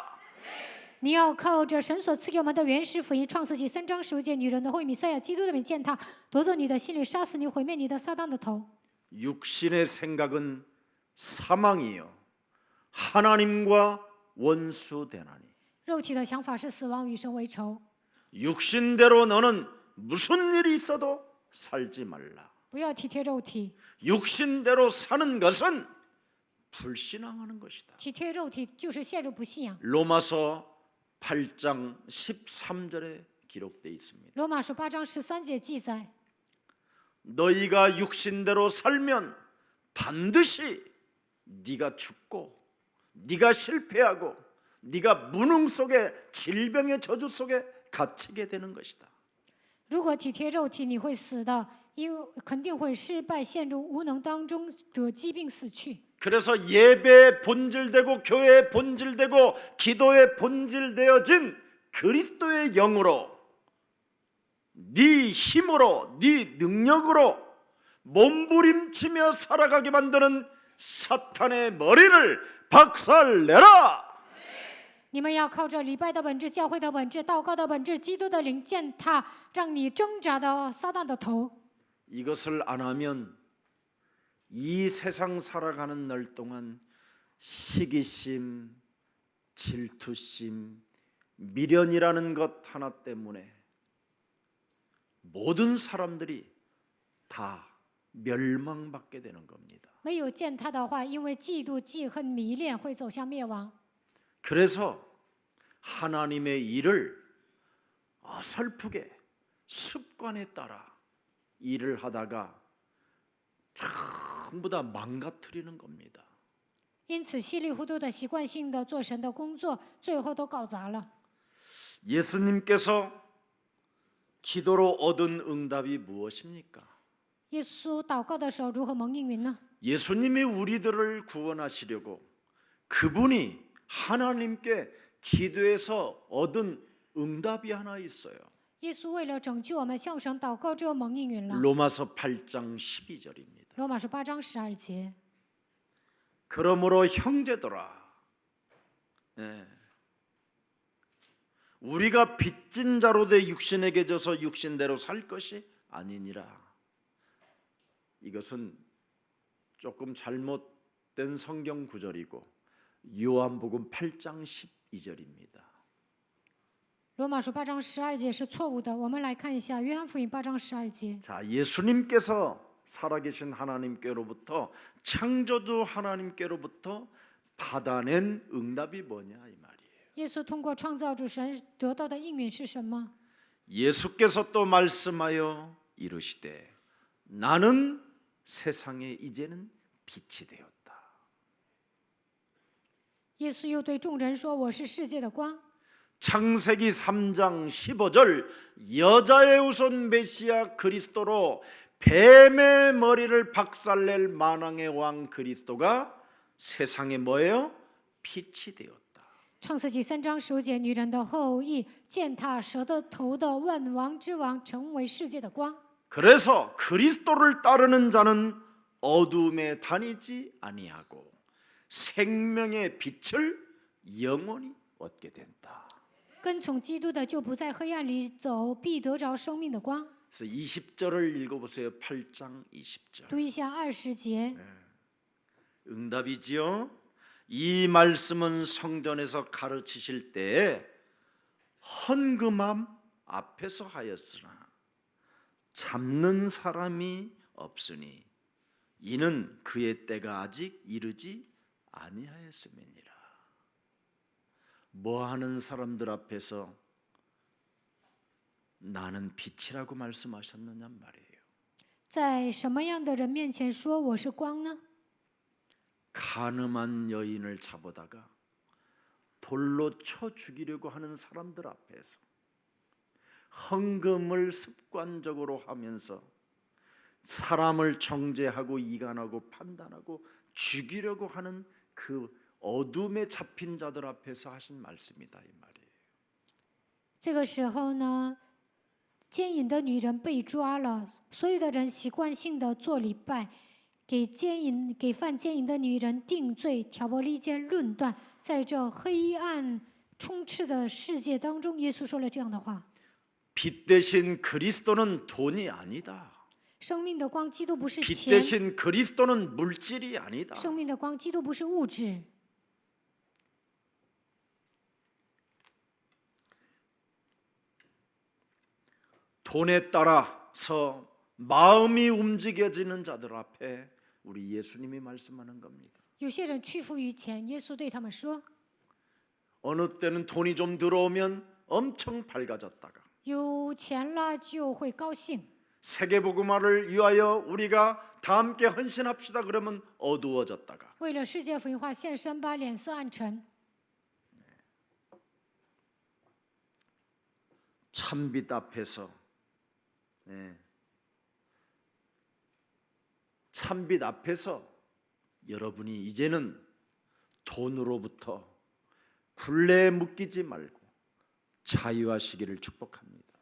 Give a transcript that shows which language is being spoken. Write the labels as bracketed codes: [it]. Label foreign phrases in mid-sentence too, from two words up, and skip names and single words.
[zh] 你要靠着神所赐给我们的原始福音，创世纪3章15节，女人的后裔弥赛亚基督的名践踏，夺走你的心灵，杀死你，毁灭你的撒旦的头。 [ko] 육신의 생각은 사망이요 하나님과 원수되나니. [zh] 肉体的想法是死亡，与神为仇。 [ko] 육신대로 너는 무슨 일이 있어도 살지 말라. [zh] 不要体贴肉体， [ko] 육신대로 사는 것은 불신앙하는 것이다. [zh] 体贴肉体就是陷入不信仰。 [ko] 로마서 8장 13절에 기록되어 있습니다. [zh] 罗马书8章13节记载， [ko] 너희가 육신대로 살면 반드시 네가 죽고 네가 실패하고 네가 무능 속에 질병의 저주 속에 갇히게 되는 것이다. [zh] 如果体贴肉体，你会死的，因为肯定会失败，陷入无能当中，得疾病死去。 [ko] 그래서 예배에 본질되고 교회에 본질되고 기도에 본질되어진 그리스도의 영으로 네 힘으로 네 능력으로 몸부림치며 살아가게 만드는 사탄의 머리를 박살내라. [zh] 你们要靠着礼拜的本质、教会的本质、祷告的本质、基督的灵践踏，让你挣扎的撒旦的头。 [ko] 이것을 안 하면 이 세상 살아가는 날 동안 시기심, 질투심, 미련이라는 것 하나 때문에 모든 사람들이 다 멸망받게 되는 겁니다. [zh] 没有践踏的话，因为嫉妒、记恨、迷恋，会走向灭亡。 [ko] 그래서 하나님의 일을 어설프게 습관에 따라 일을 하다가 전부 다 망가뜨리는 겁니다. [zh] 因此，稀里糊涂的、习惯性的做神的工作，最后都搞砸了。 [ko] 예수님께서 기도로 얻은 응답이 무엇입니까? [zh] 耶稣祷告的时候如何蒙应允呢？ [ko] 예수님이 우리들을 구원하시려고 그분이 하나님께 기도해서 얻은 응답이 하나 있어요. [zh] 耶稣为了拯救我们，向神祷告之后蒙应允了。 [ko] 로마서 8장 12절입니다. [zh] 罗马书8章12节。 [ko] 그러므로 형제들아, 우리가 빚진 자로 돼 육신에게 져서 육신대로 살 것이 아니니라. 이것은 조금 잘못된 성경 구절이고 요한복음 8장 12절입니다. [zh] 罗马书8章12节是错误的。我们来看一下约翰福音8章12节。 [ko] 자, 예수님께서 살아계신 하나님께로부터 창조주 하나님께로부터 받아낸 응답이 뭐냐 이 말이에요. [zh] 耶稣通过创造主神得到的应允是什么？ [ko] 예수께서 또 말씀하여 이르시되 나는 세상에 이제는 빛이 되었다. [zh] 耶稣又对众人说：“我是世界的光。” [ko] 창세기 3장 15절 여자의 후손 메시아 그리스도로 뱀의 머리를 박살낼 만왕의 왕 그리스도가 세상에 뭐예요? 빛이 되었다. [zh] 创世纪3章15节，女人的后裔践踏蛇的头的万王之王，成为世界的光。 [ko] 그래서 그리스도를 따르는 자는 어둠에 다니지 아니하고 생명의 빛을 영원히 얻게 된다. [zh] 跟从基督的就不在黑暗里走，必得着生命的光。 [ko] 그래서 20절을 읽어보세요. 8장 20절. [zh] 读一下20节。 [ko] 응답이지요. 이 말씀은 성전에서 가르치실 때에 헌금함 앞에서 하였으나 잡는 사람이 없으니 이는 그의 때가 아직 이르지 아니하였음이니라. 뭐하는 사람들 앞에서 나는 빛이라고 말씀하셨느냐 말이에요. [zh] 在什么样的人面前说我是光呢？ [ko] 가늠한 여인을 잡아다가 돌로 쳐 죽이려고 하는 사람들 앞에서 헌금을 습관적으로 하면서 사람을 정죄하고 이간하고 판단하고 죽이려고 하는 그 어둠에 잡힌 자들 앞에서 하신 말씀이다 이 말이에요. [zh] 这个时候呢，奸淫的女人被抓了，所有的人习惯性的做礼拜，给犯奸淫的女人定罪，挑拨离间，论断。在这黑暗充斥的世界当中，耶稣说了这样的话： [ko] 빛 대신 그리스도는 돈이 아니다. [zh] 生命的光，基督不是 [ko] 빛 [zh] 钱； [ko] 대신 그리스도는 물질이 아니다. [zh] 生命的光，基督不是物质。 [ko] 돈에 따라서 마음이 움직여지는 자들 앞에 우리 예수님이 말씀하는 겁니다. [zh] 有些人屈服于钱，耶稣对他们说： [ko] 어느 때는 돈이 좀 들어오면 엄청 밝아졌다가 [zh] 有钱了就会高兴， [ko] 세계복음화를 위하여 우리가 다 함께 헌신합시다 그러면 어두워졌다가 [zh] 为了世界福音化献身吧，脸色暗沉。 [ko] 참빛 앞에서 참빛 앞에서 여러분이 이제는 돈으로부터 굴레에 묶이지 말고 자유하시기를 축복합니다.